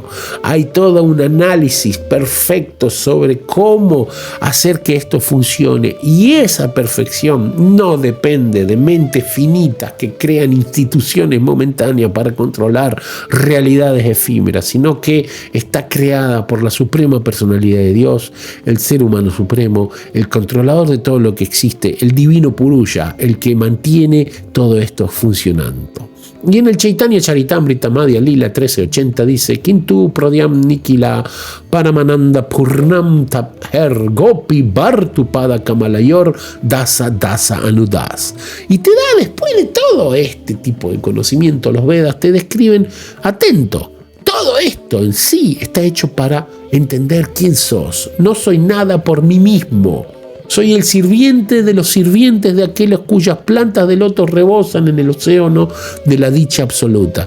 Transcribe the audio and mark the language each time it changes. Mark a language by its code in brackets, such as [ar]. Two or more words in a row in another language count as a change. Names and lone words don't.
[es] Hay todo un análisis perfecto sobre cómo hacer que esto funcione, y esa perfección no depende de mentes finitas que crean instituciones momentáneas para controlar realidades efímeras, sino que está creada por la suprema personalidad de Dios, el ser humano supremo, el controlador de todo lo que existe, el divino Purusha, el que mantiene todo esto funcionando. Y en el Chaitanya Charitamrita Madhya Lila 1380 dice: [sa] Kintu Prodhyam Nikila Paramananda Purnam Tapher Gopi Bhartupada Kamalayor Dasa Dasa Anudas. [es] Y te da, después de todo este tipo de conocimiento, los Vedas te describen, atento, todo esto en sí está hecho para entender quién sos. No soy nada por mí mismo. Soy el sirviente de los sirvientes de aquellos cuyas plantas de loto rebosan en el océano de la dicha absoluta.